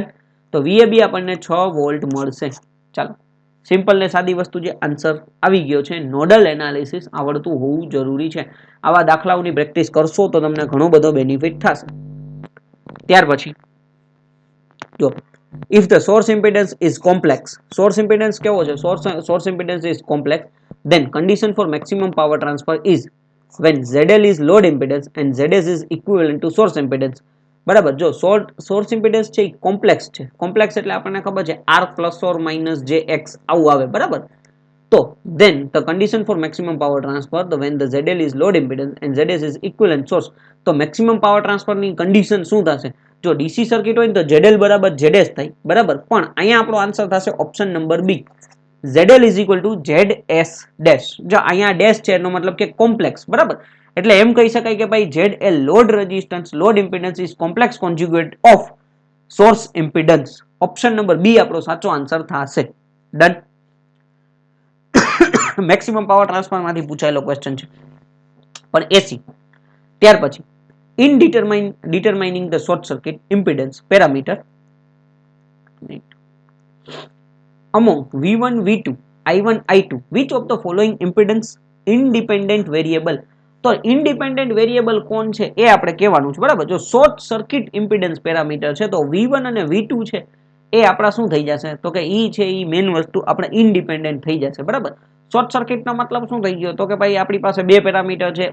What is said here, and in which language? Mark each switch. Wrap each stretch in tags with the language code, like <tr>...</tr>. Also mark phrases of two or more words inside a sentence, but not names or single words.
<gu>તો VAB આપણને 6 વોલ્ટ મળશે. ચાલો સિમ્પલ ને સાદી વસ્તુ જે આન્સર આવી ગયો છે.</gu> <en>nodal analysis</en> <gu>આવડતું હોવું જરૂરી છે. આવા દાખલાઓની પ્રેક્ટિસ કરશો તો તમને ઘણો બધો બેનિફિટ થશે. ત્યાર પછી જો</gu> <en>if the source impedance is complex, source impedance</en> <gu>કેવો છે?</gu> <en>source impedance is complex, then condition for maximum power transfer is when ZL is load impedance and ZS is equivalent to source impedance.</en> <gu>બરાબર. જો</gu> <en>source impedance</en> <gu>છે એ કોમ્પ્લેક્સ છે. કોમ્પ્લેક્સ એટલે આપણને ખબર છે R</gu> <en>plus or minus</en> <gu>JX આવું આવે બરાબર.</gu> <en>તો then the condition for maximum power transfer the when the ZL is load impedance and ZS is equivalent source.</en> <gu>તો</gu> <en>maximum power transfer</en> <gu>ની કન્ડિશન શું થશે? જો</gu> <en>DC circuit</en> <gu>હોય તો ZL બરાબર ZS થાય બરાબર. પણ અહીંયા આપણો આન્સર થશે</gu> <en>option number</en> <gu>બી</gu> <en>ZL is equal to ZS</en> <gu>ડેશ. જો અહીંયા ડેશ છે એનો મતલબ કે કોમ્પ્લેક્સ બરાબર. એટલે એમ કહી શકાય કે ભાઈ ZL</gu> <en>load resistance load impedance is complex conjugate of source impedance. option number</en> <gu>બી આપણો સાચો આન્સર થશે. ડન.</gu> <en>maximum power transfer</en> <gu>માંથી પૂછાયેલો ક્વેશ્ચન છે પણ એસી. ત્યાર પછી</gu> <en>in determining the short circuit impedance parameter among V1 V2 I1 I2 which of the following impedance independent variable.</en> <gu>તો</gu> <en>independent variable</en> <gu>કોણ છે એ આપણે કહેવાનું છે બરાબર. જો</gu> <en>short circuit impedance parameter</en> <gu>છે તો V1 અને V2 છે એ આપણા શું થઈ જશે? તો કે ઈ છે ઈ મેઇન વસ્તુ આપણે ઇન્ડિપેન્ડન્ટ થઈ જશે બરાબર. શોર્ટ સર્કિટનો મતલબ શું થઈ ગયો? તો કે ભાઈ આપણી પાસે બે પેરામીટર છે.</gu>